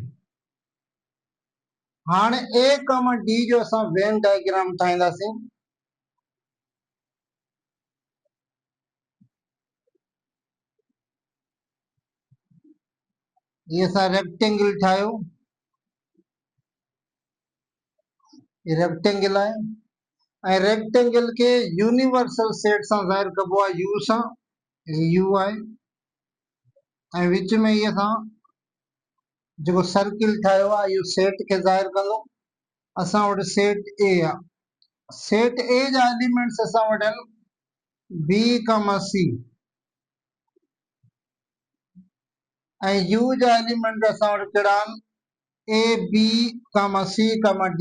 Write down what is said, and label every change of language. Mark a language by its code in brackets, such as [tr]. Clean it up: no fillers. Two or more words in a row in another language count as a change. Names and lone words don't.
[sd] हाणे A, D जो असां [en] Venn diagram [sd] ठाहींदासीं। ये असां रेक्टेंगल ठाहियो, ये रेक्टेंगल आहे ऐं रेक्टेंगल के [en] universal set [sd] सां ज़ाहिर कबो आहे U सां। U आहे ऐं विच में ये असां जेको सर्किल ठाहियो आहे इहो सेट खे ज़ाहिर कंदो। असां वटि सेट A आहे। सेट A जा एलिमेंट्स असां वटि आहिनि B, C ऐं U जा एलिमेंट असां वटि कहिड़ा आहिनि A, B, C, D।